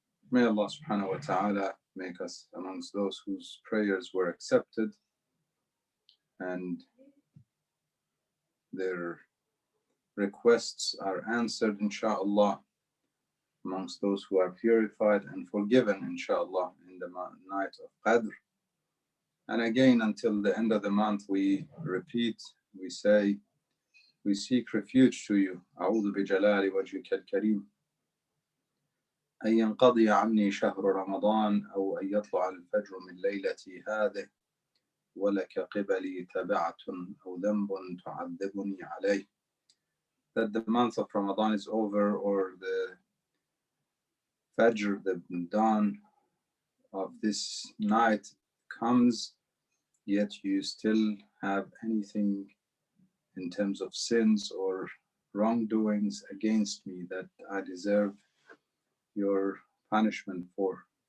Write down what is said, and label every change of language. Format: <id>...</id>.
<en>May Allah subhanahu wa ta'ala make us amongst those whose prayers were accepted and their requests are answered, inshaAllah, amongst those who are purified and forgiven, inshaAllah, in the night of Qadr. And again, until the end of the month, we repeat, we say, we seek refuge to you.</en> <ar>أعوذ بجلال وجهك الكريم أن ينقضي عني شهر رمضان أو أن يطلع الفجر من ليلتي هذه ولك قبلي تبعة أو ذنب تعذبني عليه.</ar> <en>That the month of Ramadan is over, or the Fajr, the dawn of this night comes, yet you still have anything in terms of sins or wrongdoings against me that I deserve your punishment for.</en>